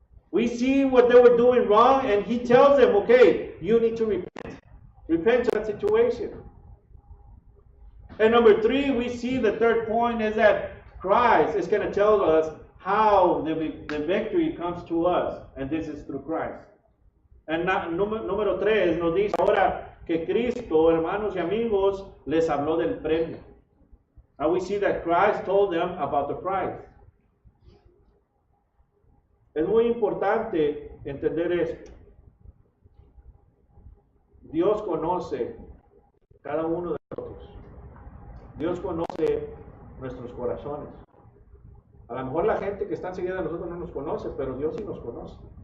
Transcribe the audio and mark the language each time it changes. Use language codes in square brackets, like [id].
[en] We see what they were doing wrong, and He tells them, okay, you need to repent. Repent to that situation. And number 3, we see the third point is that Christ is going to tell us how the victory comes to us, and this is through Christ. [es] And número 3 nos dice ahora que Cristo, hermanos y amigos, les habló del premio. [en] And we see that Christ told them about the prize. [es] Es muy importante entender esto. Dios conoce cada uno de nosotros. Dios conoce nuestros corazones. A lo mejor la gente que está enseguida de nosotros no nos conoce, pero Dios sí nos conoce.